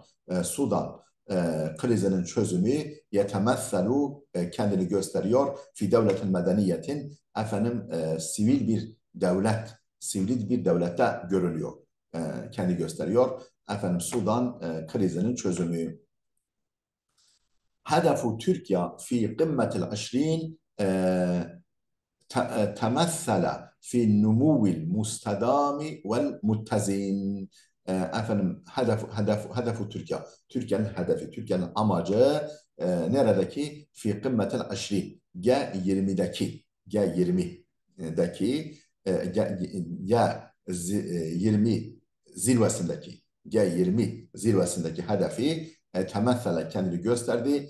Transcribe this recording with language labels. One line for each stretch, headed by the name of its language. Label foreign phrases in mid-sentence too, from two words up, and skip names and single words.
Turkish: Sudan krizinin çözümü yetemesselu kendini gösteriyor
Arabic: في دولة مدنية
Turkish: sivil bir devlet, sivil bir devlette görülüyor. Kendi gösteriyor. Sudan krizinin çözümü.
Arabic: هدف تركيا في قمة 20 تمثل في النمو المستدام والمتزن. هدف تركيا.
Turkish: Türkiye'nin hedefi, Türkiye'nin amacı neredeki?
Arabic: في قمة 20.
Turkish: G20'deki G20 zirvesindeki G20 zirvesindeki hedefi temessele kendini gösterdi.